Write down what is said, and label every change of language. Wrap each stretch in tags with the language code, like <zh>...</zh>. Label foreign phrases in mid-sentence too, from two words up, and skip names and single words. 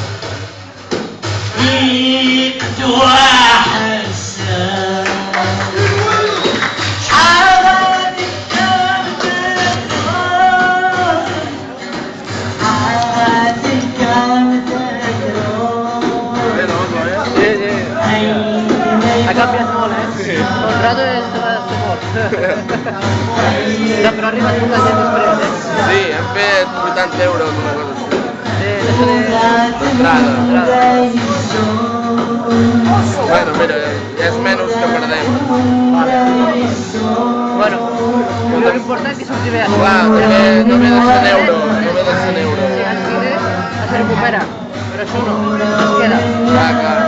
<it>قدوة حسن حالك كم تدرون حالك كم تدرون Ha cambiato molto, Conrado è stato forte. Però arriva a 50 prende? Sì, è per 80 euro una cosa così. Conrado.</it> <es>Bueno, mira, es menos que perdemos. Vale. Bueno, lo importante es que se vea. Claro, no me das un euro, no me das un euro. Si al final se recupera, pero eso no, nos queda.</es>